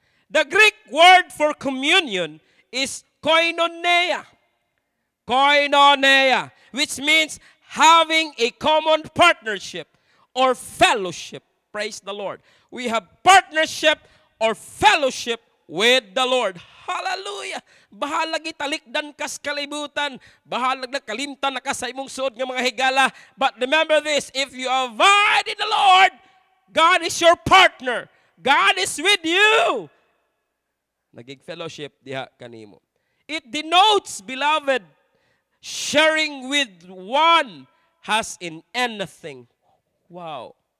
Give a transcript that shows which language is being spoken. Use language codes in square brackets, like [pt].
[en] The Greek word for communion is koinonia. Koinonia, which means having a common partnership or fellowship. Praise the Lord. We have partnership or fellowship with the Lord. [ceb] Hallelujah. Bahalag italikdan kas kalibutan. Bahalag nakalimtan na ka sa imong suod ng mga higala. [en] But remember this, if you abide in the Lord, God is your partner. God is with you. [ceb] Nagig fellowship diha kanimo. [en] It denotes, beloved, sharing with one has in anything. Wow.